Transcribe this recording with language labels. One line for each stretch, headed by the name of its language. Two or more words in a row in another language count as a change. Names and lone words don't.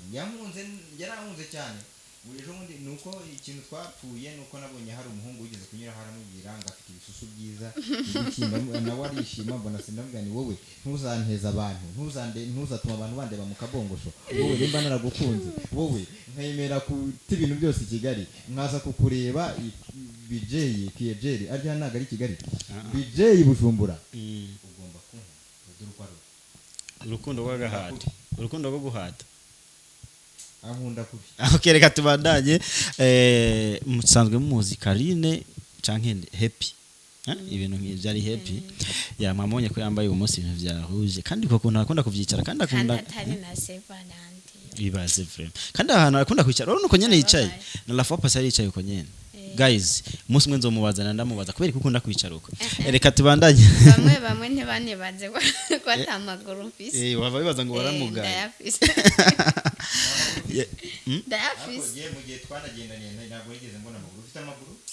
Rundi: yarankunze cyane ejo bundi nuko ikintu twapfuye nuko nabonye hari umuhungu wigeze kunyura haramubwira ngo afite ibisusu byiza nawe arishima mbona sindamubwira ni wowe ntuzanteza abantu ntuzatuma abantu bandeba mu kabongosho wowe nimba naragukunze wowe nkayemera kuti ibintu byose i Kigali mwaza kukureba BJ Kiejeri arya ntago ari Kigali BJ Bujumbura ugomba kumva urukundo rw'agahata urukundo rwo guhata ankunda kubi okay reka tubandanye musanzwe muzi Karine canke Happy ibintu nk'ivyo happy mwamubonye ko yambaye umunsi ibintu vyahuje kandi koko ntakunda kuvyicara kandi akunda atari na Sevanandi bibaze vrema kandi ahantu akunda kwicara urabona uko nyene yicaye na
French: la fois passée
Rundi: yicaye uko nyene guys umunsi mwe nzomubazana ndamubaza kubera ko ukunda kwicara uko reka tubandanye bamwe ntibanibaze ko atamaguru mfise wava bibaza ngo waramugaye ndayafise mu gihe twanagendaniye ntabwo yigeze mbona amaguru ufite amaguru